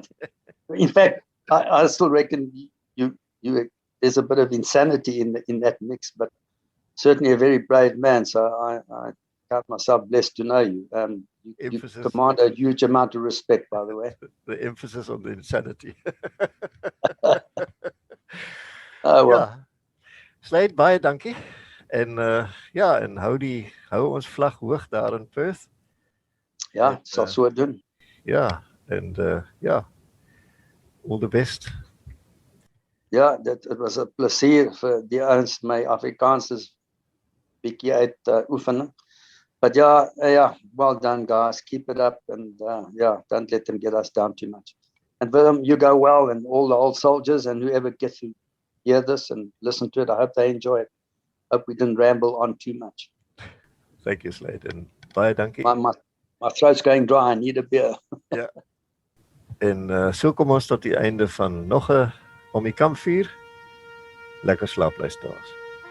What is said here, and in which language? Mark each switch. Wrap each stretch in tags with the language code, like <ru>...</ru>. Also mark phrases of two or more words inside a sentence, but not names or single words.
<en>In fact, I still reckon you there's a bit of insanity in that mix, but certainly a very brave man. So I count myself blessed to know you. You command a huge amount of respect, by the way. The emphasis on the insanity. Oh well.</en> <af>Ja. Slade, baie dankie. En en hou ons vlag hoog daar in Perth. Ja, sal so doen. Ja, en all the best. Ja, dit was 'n plesier vir die ouens my Afrikaans is bietjie uit oefening.</af> <en>But well done guys. Keep it up and don't let them get us down too much. And Willem, you go well, and all the old soldiers and whoever gets to hear this and listen to it, I hope they enjoy it. Hope we didn't ramble on too much. Thank you, Slade, and</en> <af>baie dankie.</af> <en>My throat's going dry. I need a beer.</en> <af>Ja. En so kom ons tot die einde van nog 'n om die kampvuur. Lekker slaap luisteraars.</af>